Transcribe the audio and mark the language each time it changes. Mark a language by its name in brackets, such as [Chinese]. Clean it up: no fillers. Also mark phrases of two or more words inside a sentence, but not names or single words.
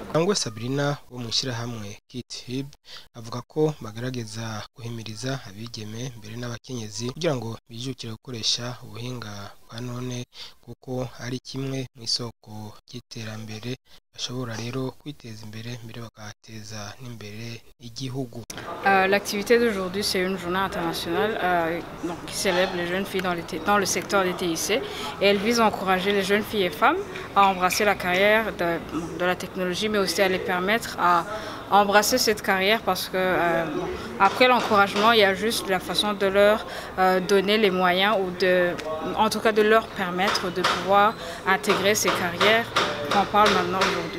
[Rundi] Kangwe Sabrina wo mwishira hamwe Kit Hib avuga ko bagarageza guhimiriza abigeme mbere n'abakenyezi kugira ngo bijukire gukoresha ubuhinga bwa none, kuko ari kimwe mu isoko y'iterambere, bashobora rero kwiteza imbere mbere bagateza n'imbere igihugu. [French] L'activité d'aujourd'hui, c'est une journée internationale qui célèbre les jeunes filles dans le secteur des TIC, et elle vise à encourager les jeunes filles et femmes à embrasser la carrière de la technologie, mais aussi à les permettre à embrasser cette carrière, parce que après l'encouragement, il y a juste la façon de leur donner les moyens, ou en tout cas de leur permettre de pouvoir intégrer ces carrières qu'on parle maintenant aujourd'hui.